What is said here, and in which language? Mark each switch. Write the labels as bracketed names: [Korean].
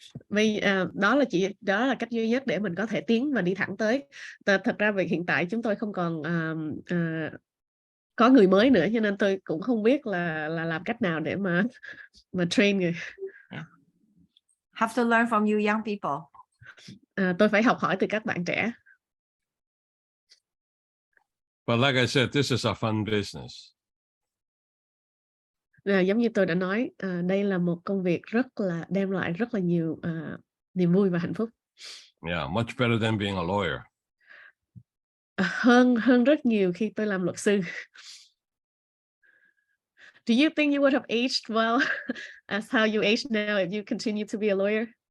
[Vietnamese] Vì đó là cách duy nhất để mình có thể tiến và đi thẳng tới. Thật ra vì hiện tại chúng tôi không còn có người mới nữa, cho nên tôi cũng không biết là làm cách nào để mà train người. [English] Yeah. Have to learn from you young people. [Vietnamese] Tôi phải học hỏi từ các bạn trẻ. [English] But like I said, this is a fun business. [Vietnamese] Giống như tôi đã nói, đây là một công việc đem lại rất là nhiều niềm vui và hạnh phúc. [English] Yeah, much better than being a lawyer. [Vietnamese] Hơn rất nhiều khi tôi làm luật sư. [English] Do you think you would have aged well as how you age now if you continue to be a lawyer?